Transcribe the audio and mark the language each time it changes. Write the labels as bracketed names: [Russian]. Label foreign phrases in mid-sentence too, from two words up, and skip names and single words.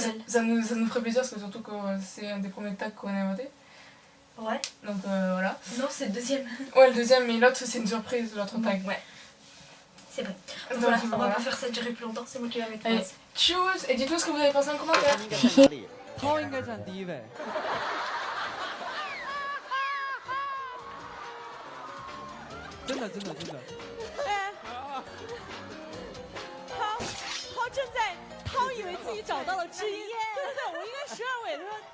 [French] le seul. ça nous ferait plaisir parce que surtout que c'est un des premiers tags qu'on a inventé. Ouais. Donc voilà. Non, c'est le deuxième. Ouais, le deuxième, mais l'autre c'est une surprise, l'autre tag. Ouais. C'est vrai. Donc, Voilà, on va pas faire ça durer plus longtemps, c'est moi qui vais mettre Allez, place. choose et dites-nous ce que vous avez pensé en commentaire. [Chinese] 应该在哪里？涛应该占第一位。真的真的真的。涛正在，涛以为自己找到了知音，对对对，我应该12位，他说